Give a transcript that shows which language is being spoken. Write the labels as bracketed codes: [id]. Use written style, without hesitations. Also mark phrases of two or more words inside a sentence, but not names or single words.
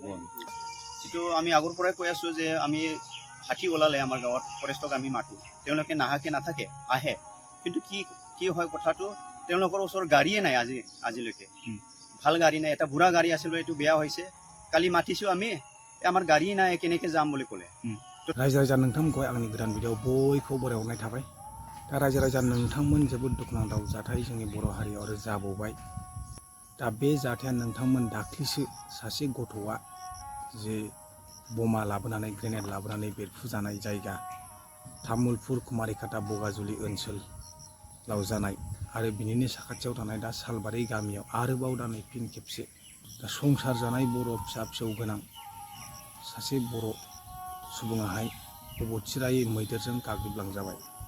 [as] যিটো আমি আগৰ পৰাই কৈ আছোঁ যে আমি হাতী ওলালে আমাৰ গাঁৱত ফৰেষ্টক আমি মাতোঁ, তেওঁলোকে নাহাকে নাথাকে, আহে। কিন্তু কি হয় কথাটো, তেওঁলোকৰ ওচৰত গাড়ীয়ে নাই আজিলৈকে। ভাল গাড়ী নাই, এটা বুঢ়া গাড়ী আছিল, এইটো বেয়া হৈছে। কালি মাতিছোঁ আমি, আমাৰ গাড়ী নাই, কেনেকৈ যাম বুলি ক'লে। [brx] रायजो राजा नोंथांमोनखौ आंनि गोदान भिडिअ बयखौबो बरायहरनाय थाबाय। दा रायजो राजा नोंथांमोन जोबोद दुखुनांथाव जाथाय जोंनि बर' हारियाव आरो जाबावबाय। दा बे जाथाया नोंथांमोन दाख्लिसो सासे गथ'आ जे बमा लाबोनानै ग्रेनेड लाबोनानै बेरफुजानाय जायगा तामुलपुर कुमारिकाटा बगाजुलि ओनसोलाव जानाय आरो बिनिनो साखाथियाव थानाय दा सालबारि गामियाव आरोबाव दा नै फिन खेबसे दा संसार जानाय बर' फिसा फिसौ गोनां सासे बर' सुबुङाहाय अबथिरायै मैदेरजों गाग्लोबलांजाबाय।